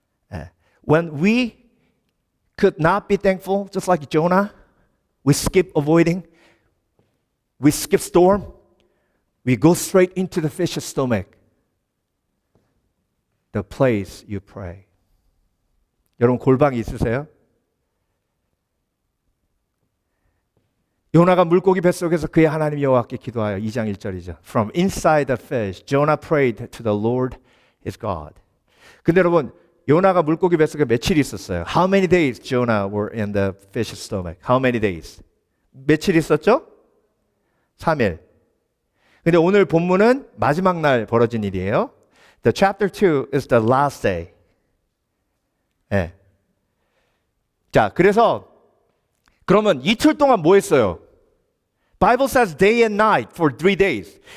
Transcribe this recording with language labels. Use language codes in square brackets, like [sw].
[ko] 네. [en] When we could not be thankful, just like Jonah, we skip avoiding, we skip storm, we go straight into the fish's stomach. The place you pray. [ko] 여러분 골방이 있으세요? 요나가 물고기 뱃속에서 그의 하나님 여호와께 기도하여 2장 1절이죠. [en] From inside the fish, Jonah prayed to the Lord his God. [ko] 근데 여러분 요나가 물고기 뱃속에 며칠 있었어요? [en] How many days Jonah were in the fish's stomach? How many days? [ko] 며칠 있었죠? 3일. 근데 오늘 본문은 마지막 날 벌어진 일이에요. [en] The chapter 2 is the last day. [ko] 네. 자, 그래서 그러면 이틀 동안 뭐 했어요? [en] Bible says day and night for 3 days.